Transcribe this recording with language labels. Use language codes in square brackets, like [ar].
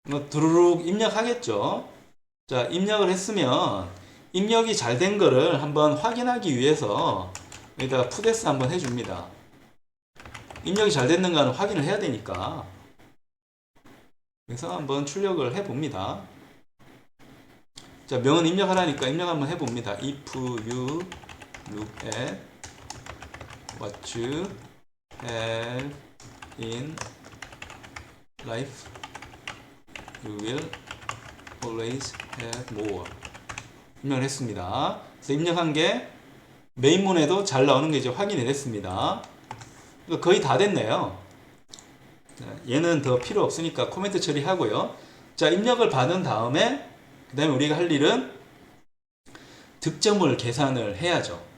[ko] 두루룩 입력하겠죠. 자, 입력을 했으면 입력이 잘 된 거를 한번 확인하기 위해서 여기다가 푸데스 한번 해줍니다. 입력이 잘 됐는가는 확인을 해야 되니까. 그래서 한번 출력을 해봅니다. 자, 명은 입력하라니까 입력 한번 해봅니다. [en] If you look at what you have in life, you will always have more. [ko] 입력을 했습니다. 그래서 입력한 게 메인문에도 잘 나오는 게 이제 확인이 됐습니다. 거의 다 됐네요. 자, 얘는 더 필요 없으니까 코멘트 처리하고요. 자, 입력을 받은 다음에 그 다음에 우리가 할 일은 득점을 계산을 해야죠.